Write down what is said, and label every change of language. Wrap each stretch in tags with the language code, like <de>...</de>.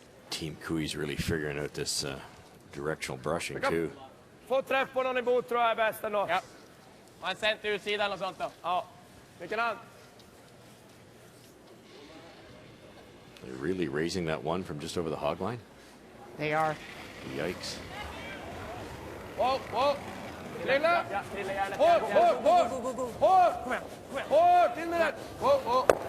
<en>Team Kui's really figuring out this directional brushing too.</en> <sv>Få träff på någon i bot tror jag är bäst ändå. Ja. Man center utsidan och sånt då. Ja. Vilken hand?</sv> <en>They're really raising that one from just over the hog line. They are. Yikes.</en> <sv>Whoa. Lilla. Hårt. Hårt. In med det. Whoa.</sv>